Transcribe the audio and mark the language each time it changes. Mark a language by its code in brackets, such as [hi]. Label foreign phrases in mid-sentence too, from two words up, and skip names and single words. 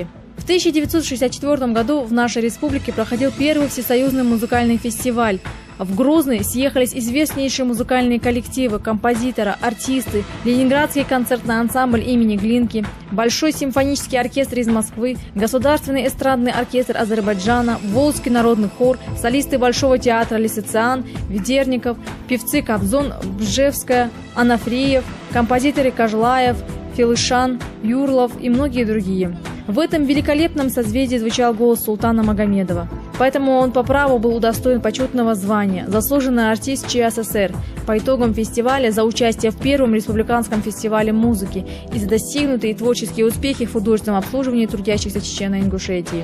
[ru] В 1964 году в нашей республике проходил первый всесоюзный музыкальный фестиваль. В Грозный съехались известнейшие музыкальные коллективы, композиторы, артисты, Ленинградский концертный ансамбль имени Глинки, Большой симфонический оркестр из Москвы, Государственный эстрадный оркестр Азербайджана, Волжский народный хор, солисты Большого театра Лисициан, Ведерников, певцы Кобзон, Бжевская, Анафриев, композиторы Кожлаев, Филышан, Юрлов и многие другие. В этом великолепном созвездии звучал голос султана Магомедова. Поэтому он по праву был удостоен почетного звания «Заслуженный артист ЧССР» по итогам фестиваля за участие в первом республиканском фестивале музыки и за достигнутые творческие успехи в художественном обслуживании трудящихся Чечено-Ингушетии.